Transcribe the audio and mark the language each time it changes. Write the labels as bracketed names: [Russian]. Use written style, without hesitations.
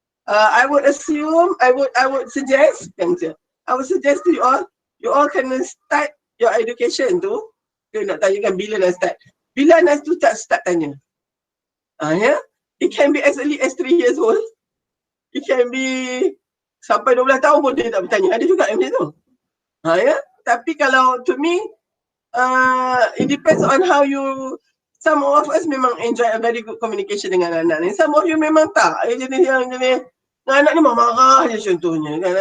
[English] I would assume, I would suggest to you all can start your education tu. [Malay] Dia nak tanyakan bila nak start. Bila nak start tanya. Yeah? [English] It can be as early as 3 years old. It can be [Malay] sampai 12 tahun pun dia tak bertanya. Ada juga yang macam tu. Yeah? Tapi kalau [English] to me, it depends on how you. Some of us [Malay] memang [English] enjoy a very good communication [Malay] dengan anak ni. [English] Some of you [Malay] memang tak. Jenis yang jenis anak ni marah je contohnya kan.